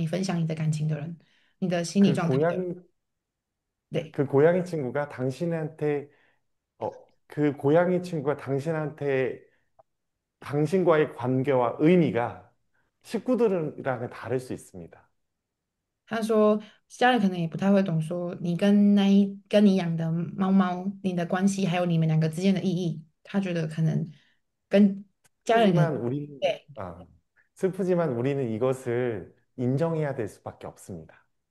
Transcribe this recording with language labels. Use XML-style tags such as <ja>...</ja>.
<zh>他说虽然有可能家人是我们最近的人，但是他想应该也不一定是可以让你分享你的感情的人，你的心理 그 状态的人。</zh> <ko>고양이, 네. 그 고양이 친구가 당신한테, 어, 그 고양이 친구가 당신한테 당신과의 관계와 의미가 식구들이랑은 다를 수 있습니다.</ko> <zh>他说家人可能也不太会懂说你跟你养的猫猫，你的关系还有你们两个之间的意义。他觉得可能跟家人可能</zh> <ko>슬프지만 우리, 네. 아, 슬프지만 우리는 이것을 인정해야 될 수밖에 없습니다.</ko>